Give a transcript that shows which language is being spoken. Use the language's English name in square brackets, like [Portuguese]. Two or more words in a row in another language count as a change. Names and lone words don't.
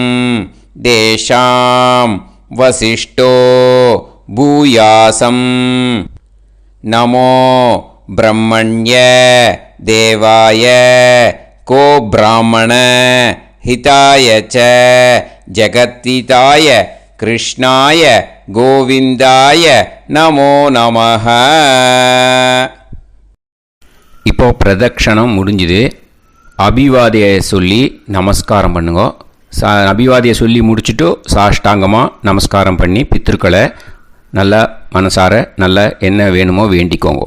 [Sanskrit] देशां वसिष्ठो भूयासं नमो ब्रह्मण्य देवाय को ब्राह्मण हिताय च जगद्हिताय कृष्णाय गोविंदाय नमो நமஹ. [Tamil] இப்போ பிரதக்ஷணம் முடிஞ்சுது. அபிவாதியை சொல்லி நமஸ்காரம் பண்ணுங்க. அபிவாதியை சொல்லி முடிச்சுட்டு சாஷ்டாங்கமாக நமஸ்காரம் பண்ணி பித்ருக்களை நல்லா மனசார நல்லா என்ன வேணுமோ வேண்டிக்கோங்க.